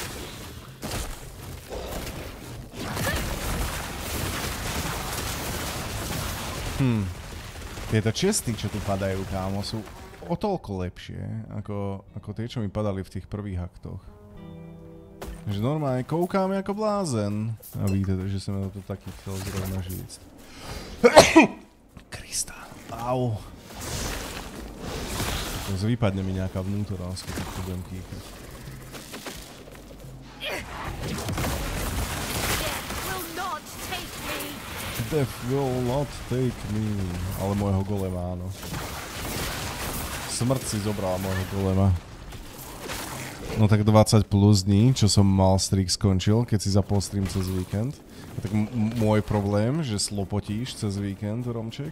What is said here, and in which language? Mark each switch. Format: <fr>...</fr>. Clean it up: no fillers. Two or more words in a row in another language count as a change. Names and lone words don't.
<sk>Tieto česty, čo tu padajú, kámo, sú o toľko lepšie, ako tie, čo mi padali v tých prvých aktoch. Že normálne koukáme ako blázen. A vidíte, že som to taký chcel zrovna žiť. Krista. Au. Vypadne mi nejaká vnútornosť, keď to budem kýchať.</sk> <en>Death will not take me.</en> <sk>Ale môjho golema, áno. Smrť si zobrala môjho golema. No tak 20 plus dní, čo som mal streak skončil, keď si zapol stream cez víkend. Tak môj problém, že slopotíš cez víkend, Romček.</sk>